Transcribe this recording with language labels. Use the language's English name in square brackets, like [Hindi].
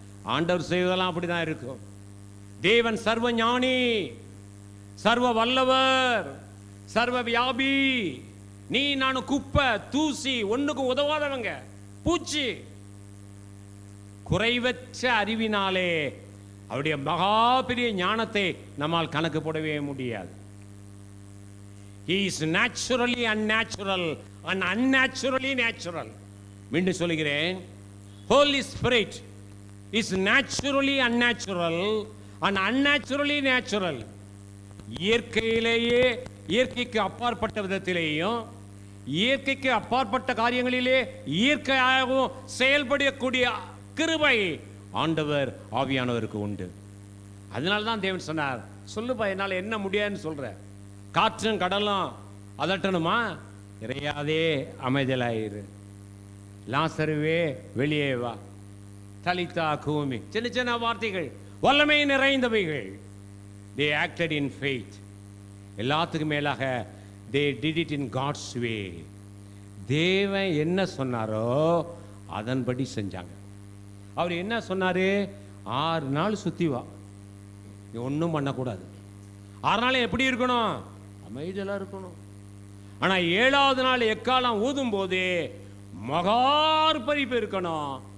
[Tamil] ஆண்டவர் செய்வதெல்லாம் அப்படிதான் இருக்கும். தேவன் சர்வ ஞானி, சர்வ வல்லவர், சர்வ வியாபி. நீ நானும் குப்பை, தூசி, ஒண்ணுக்கு உதவாதவங்க, பூச்சி. குறைவற்ற அறிவினாலே அவருடைய மகா பெரிய ஞானத்தை நம்மால் கணக்கு போடவே முடியாது. [English] He is naturally unnatural and unnaturally natural. [Tamil] மீண்டும் சொல்கிறேன், [English] Holy Spirit is naturally unnatural and unnaturally natural. [Tamil] இயற்கையிலேயே, இயற்கைக்கு அப்பாற்பட்ட விதத்திலேயும், இயற்கைக்கு அப்பாற்பட்ட காரியங்களிலே இயற்கையாகவும் செயல்படக்கூடிய கிருபை ஆண்டவர் ஆவியானவருக்கு உண்டு. அதனால தான் தேவன் சொன்னார், சொல்லுப்பா என்னால் என்ன முடியாதுன்னு சொல்ற. காற்றும் கடலும் அதட்டணுமா? இறையாதே அமைதலாயிரு. லாசருவே வெளியே வா. தலித்தா கூமி. சின்ன சின்ன வார்த்தைகள், வல்லமை நிறைந்தவைகள். [English] They acted in faith. [Tamil] எல்லாத்துக்கும் மேலாக [English] they did it in God's way. [Tamil] தேவன் என்ன சொன்னாரோ அதன்படி செஞ்சாங்க. அவர் என்ன சொன்னாரு? 6 நாள் சுத்தி வா, நீ ஒன்றும் பண்ணக்கூடாது. 6 நாள் எப்படி இருக்கணும்? அமைதியெல்லாம் இருக்கணும். ஆனா 7வது நாள் எக்காலம் ஊதும் போது மகார்ப்பரிப்பு இருக்கணும்.